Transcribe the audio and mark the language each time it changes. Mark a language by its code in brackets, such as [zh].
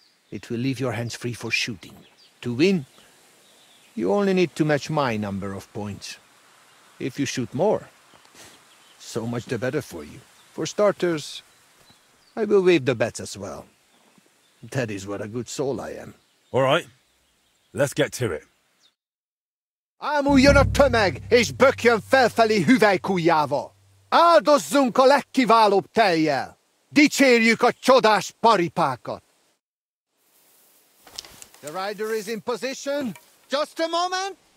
[en] It will leave your hands free for shooting. To win, you only need to match my number of points. If you shoot more, so much the better for you. For starters, I will waive the bets as well. That is what a good soul I am. All right, let's get to it. [hu] Ámuljon a tömeg, és bökjön felfelé hüvelykujjával! Áldozzunk a legkiválóbb tejjel! Dicsérjük a csodás paripákat! [en] The rider is in position. Just a moment!